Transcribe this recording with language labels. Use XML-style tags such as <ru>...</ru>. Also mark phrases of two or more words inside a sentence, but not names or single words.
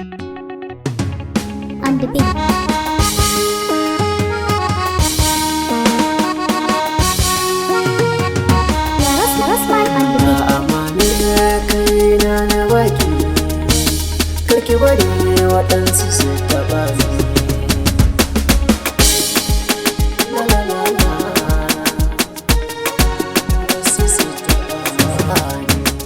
<en>On the beat. Ras-, Rasman on the beat.</en> <ha>Amanar kaina na baki, kar ki bari waɗansu su taɓa ni. La, la, la, la. Wasu su taɓa ni.</ha>